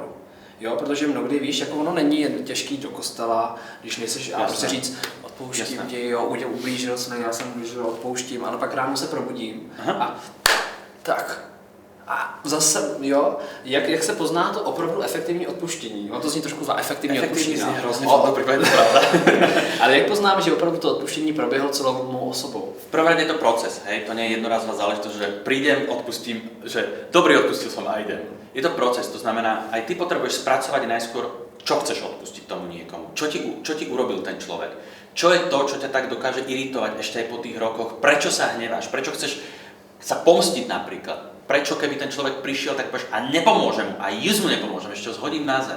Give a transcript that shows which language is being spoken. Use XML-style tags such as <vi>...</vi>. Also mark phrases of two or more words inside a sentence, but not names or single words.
<cs>Jo, protože mnohdy víš, jako ono není jen těžký do kostela, když nejseš a prostě říct odpouštím ti, jo, ublížil jsem, já jsem ublížil, odpouštím, ale pak ráno se probudím a tak. A zase, jo, jak se pozná to opravdu efektivní odpuštění? No to zní trošku za efektivní odpuštění. Ale jak poznám, že opravdu to odpuštění proběhlo celou mou osobou?</cs> <sk>V prvom rade je to proces, hej, to nie je jednorazová záležitosť, že prídem, odpustím, že dobrý, odpustil som a idem. Je to proces, to znamená, aj ty potrebuješ spracovať najskôr, čo chceš odpustiť tomu niekomu, čo ti urobil ten človek, čo je to, čo ťa tak dokáže iritovať ešte aj po tých rokoch, prečo sa hneváš, prečo chceš sa pomstiť napríklad, prečo keby ten človek prišiel, tak povieš a nepomôžem mu, a mu nepomôžem, ešte ho zhodím na zem.</sk>